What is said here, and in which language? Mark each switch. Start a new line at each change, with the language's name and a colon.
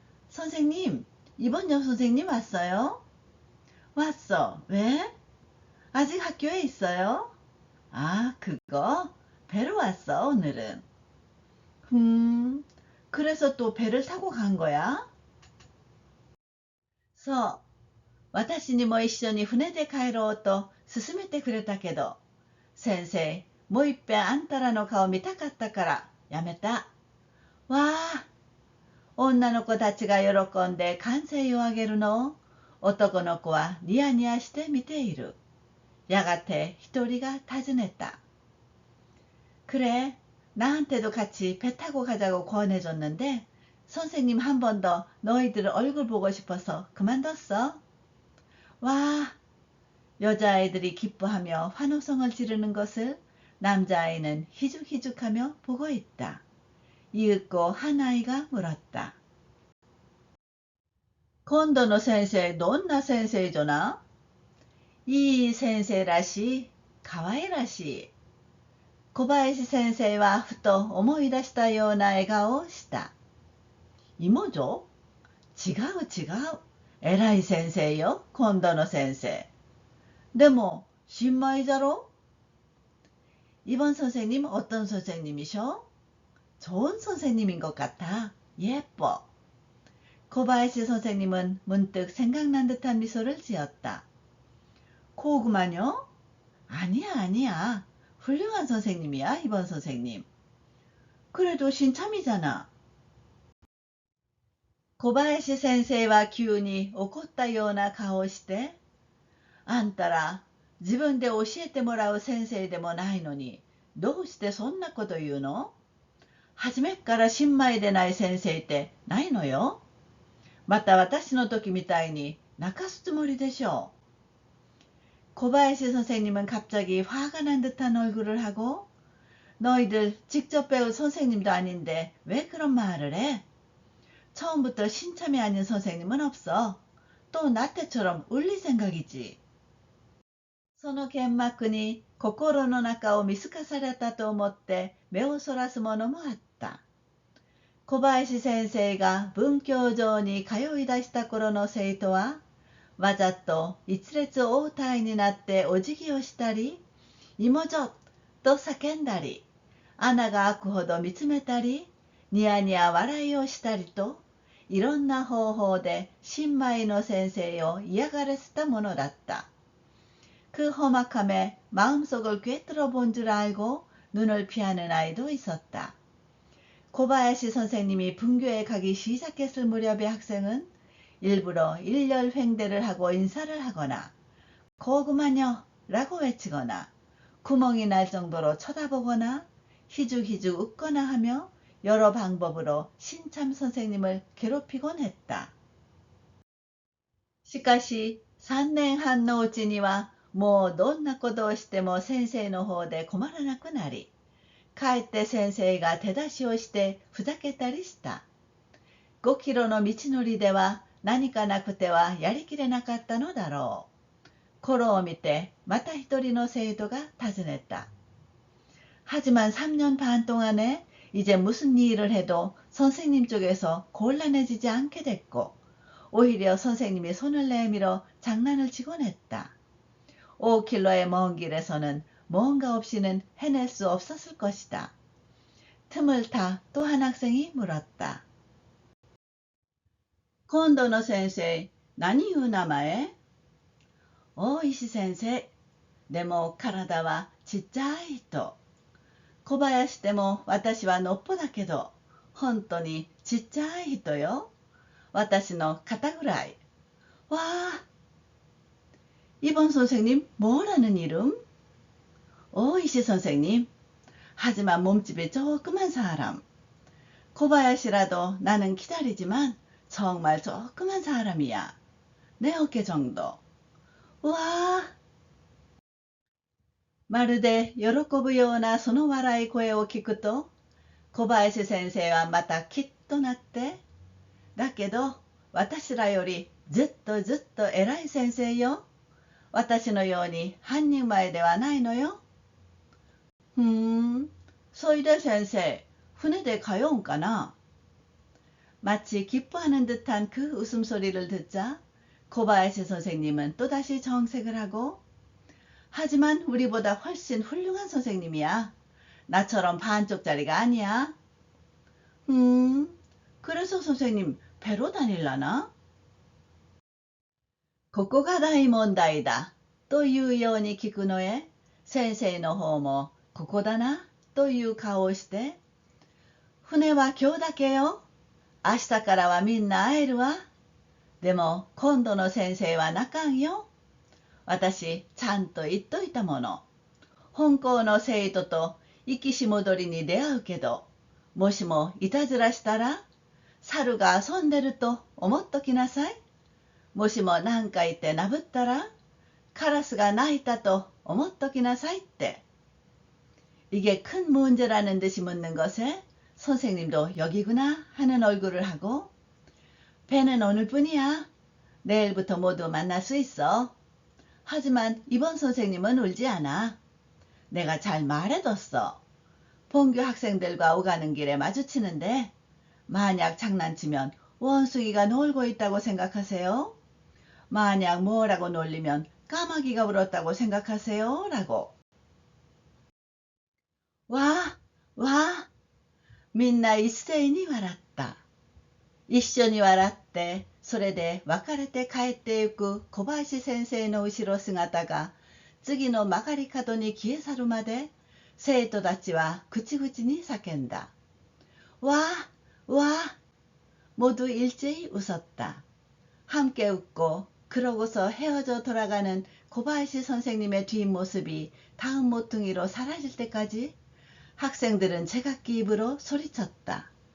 Korean: 선생님, 이번 여선생님 왔어요? 왔어. 왜? 아직 학교에 있어요? 아, 그거? 배로 왔어, 오늘은. 그래서 또 배를 타고 간 거야?
Japanese: そう。私にも一緒に船で帰ろうと勧めてくれたけど、先生、もういっぺんあんたらの顔見たかったからやめた。わあ、女の子たちが喜んで歓声を上げるのを男の子はニヤニヤして見ている。やがて一人が尋ねた。
Korean: 그래나한테도 같이 배 타고 가자고 권해줬는데 선생님 한 번 더 너희들 얼굴 보고 싶어서 그만뒀어. 와, 여자아이들이 기뻐하며 환호성을 지르는 것을 남자아이는 희죽희죽하며 보고 있다. 이윽고 한 아이가 물었다.
Japanese: 今度の先生どんな先生じゃな？いい先生らしい、かわいらしい。小林先生はふと思い出したような笑顔をした。妹？違う違う。偉い先生よ、今度の先生。でも、新米じゃろ？
Korean: 이번 선생님 어떤 선생님이셔? 좋은 선생님인 것 같아. 예뻐. 고바야시 선생님은 문득 생각난 듯한 미소를 지었다. 고구마요? 아니야, 아니야. 훌륭한 선생님이야, 이번 선생님. 그래도 신참이잖아.
Japanese: 고바야시先生は急に怒ったような顔をして、あんたら自分で教えてもらう先生でもないのに、どうしてそんなこと言うの？初めっから新米でない先生ってないのよ。また私の時みたいに泣かすつもりでしょう。
Korean: 고바야시 선생님은 갑자기 화가 난 듯한 얼굴을 하고 너희들 직접 배운 선생님도 아닌데 왜 그런 말을 해? 처음부터 신참이 아닌 선생님은 없어. 또 나태처럼 울릴 생각이지.
Japanese: その剣幕に心の中を見透かされたと思って目をそらすものもあった。小林先生が文教場に通い出した頃の生徒は、わざと一列応対になってお辞儀をしたり、妹と叫んだり、穴が開くほど見つめたり、ニヤニヤ笑いをしたりと、いろんな方法で新米の先生を嫌がらせたものだった。
Korean: 그 험악함에 마음속을 꿰뚫어 본 줄 알고 눈을 피하는 아이도 있었다. 고바야시 선생님이 분교에 가기 시작했을 무렵의 학생은 일부러 일렬 횡대를 하고 인사를 하거나 고구마녀 라고 외치거나 구멍이 날 정도로 쳐다보거나 희죽희죽 웃거나 하며 여러 방법으로 신참 선생님을 괴롭히곤 했다.
Japanese: しかし3年半のうちにはもうどんなことをしても先生の方で困らなくなり、かえって先生が手出しをしてふざけたりした。 5キロの道のりでは何かなくてはやりきれなかったのだろう。頃を見てまた一人の生徒が尋ねた。
Korean: 하지만 3년 반 동안에 이제 무슨 일을 해도 선생님 쪽에서 곤란해지지 않게 됐고 오히려 선생님이 손을 내밀어 장난을 치곤 했다. 5킬로의 먼 길에서는 뭔가 없이는 해낼 수 없었을 것이다. 틈을 타 또 한 학생이 물었다.
Japanese: 今度の先生、何いう名前？大石先生。でも体はちっちゃい人。小林でも私はのっぽだけど、本当にちっちゃい人よ。私の肩ぐらい。わあ。
Korean: 이번 선생님 뭐라는 이름? 오이시 선생님. 하지만 몸집이 조그만 사람. 코바야시라도 나는 기다리지만 정말 조그만 사람이야. 내 어깨 정도. 우와.
Japanese: まるで喜ぶようなその笑い声を聞くと、小林先生はまたきっとなって、だけど私らよりずっとずっと偉い先生よ。私のように半人前ではないのよ。そいで先生、船で通うんかな。
Korean: 마치 기뻐하는 듯한 그 웃음소리를 듣자 코바야시 선생님은 또다시 정색을 하고 하지만 우리보다 훨씬 훌륭한 선생님이야. 나처럼 반쪽짜리가 아니야. 그래서 선생님 배로 다닐라나?
Japanese: ここが大問題だというように聞くのへ先生の方もここだなという顔をして船は今日だけよ。明日からはみんな会えるわ。でも今度の先生は泣かんよ。私ちゃんと言っといたもの。本校の生徒と行きし戻りに出会うけど、もしもいたずらしたら、猿が遊んでると思っときなさい。もしも何か言ってなぶったら、カラスが鳴いたと思っときなさいって。
Korean: 이게 큰 문제라는 듯이 묻는 것에 선생님도 여기구나 하는 얼굴을 하고 배는 오늘뿐이야. 내일부터 모두 만날 수 있어. 하지만 이번 선생님은 울지 않아. 내가 잘 말해뒀어. 본교 학생들과 오가는 길에 마주치는데 만약 장난치면 원숭이가 놀고 있다고 생각하세요? 만약 뭐라고 놀리면 까마귀가 울었다고 생각하세요? 라고.
Japanese: 와, 와. みんな一斉に笑った。一緒に笑って、それで別れて帰ってゆく小林先生の後ろ姿が次の曲がり角に消え去るまで生徒たちは口々に叫んだ。
Korean: わあ、わあ。모두 일제히 웃었다. 함께 웃고 그러고서 헤어져 돌아가는 고바야시 선생님의 뒷모습이 다음 모퉁이로 사라질 때까지 학생들은 제각기 입으로 소리쳤다.